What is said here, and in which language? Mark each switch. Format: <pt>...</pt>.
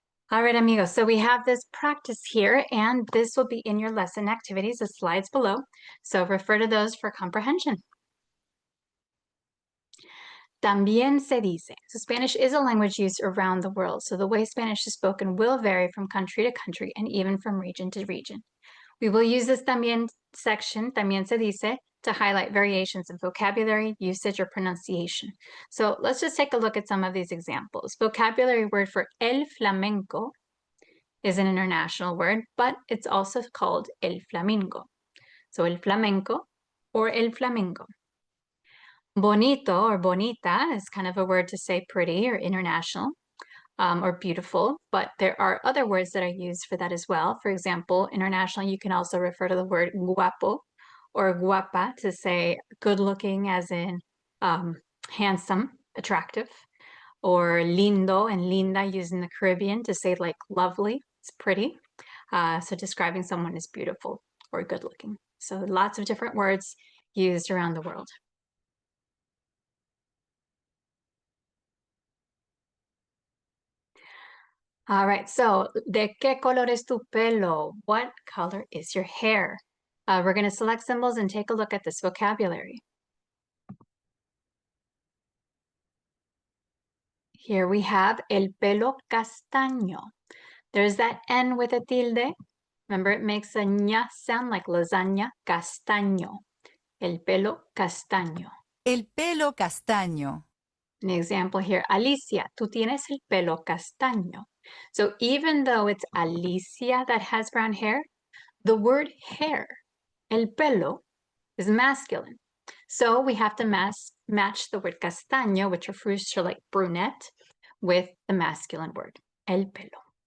<en>All right, amigos, so we have this practice here, and this will be in your lesson activities, the slides below. So refer to those for comprehension. También se dice. So Spanish is a language used around the world, so the way Spanish is spoken will vary from country to country and even from region to region. We will use this también section,</en> <es>también se dice,</es> <en>to highlight variations in vocabulary, usage, or pronunciation. So let's just take a look at some of these examples. Vocabulary word for el flamenco is an international word, but it's also called el flamingo. So el flamenco or el flamingo. Bonito or bonita is kind of a word to say pretty or international or beautiful, but there are other words that are used for that as well. For example, internationally, you can also refer to the word guapo or guapa to say good looking as in handsome, attractive, or lindo and linda used in the Caribbean to say like lovely, it's pretty. So describing someone as beautiful or good looking. So lots of different words used around the world. All right, so</en> <es>¿de qué color es tu pelo?</es> <en>What color is your hair? We're going to select symbols and take a look at this vocabulary. Here we have el pelo castaño. There's that N with a tilde. Remember, it makes a ñ sound like lasagna, castaño.</en> <es>El pelo castaño. El pelo castaño.</es> <en>An example here,</en> <es>Alicia, tú tienes el pelo castaño.</es> <en>So even though it's Alicia that has brown hair, the word hair, el pelo, is masculine. So we have to match the word castaño, which refers to like brunette, with the masculine word, el pelo.</en>